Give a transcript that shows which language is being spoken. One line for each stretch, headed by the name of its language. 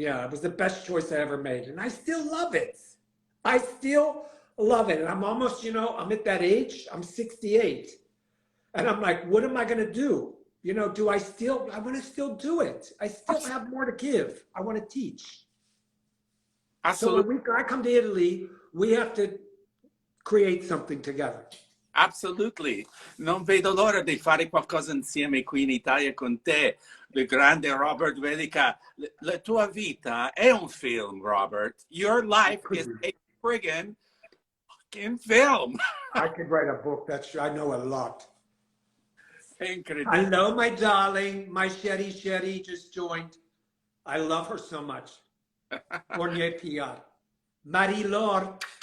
English: Yeah, it was the best choice I ever made. And I still love it. I still love it. And I'm almost, I'm at that age. I'm 68. And I'm like, what am I going to do? I want to still do it. I still have more to give. I want to teach. Absolutely. So when I come to Italy, we have to create something together. Absolutely.
Italian: Non vedo l'ora di fare qualcosa insieme qui in Italia con te, il grande Robert Vetica. La tua vita è un film, Robert.
English: Your life is a friggin' fucking film. I could write a book. That's true. I know a lot. Incredible. Hello, my darling. My Sherry just joined. I love her so much. Fournier PR. Marie-Laure.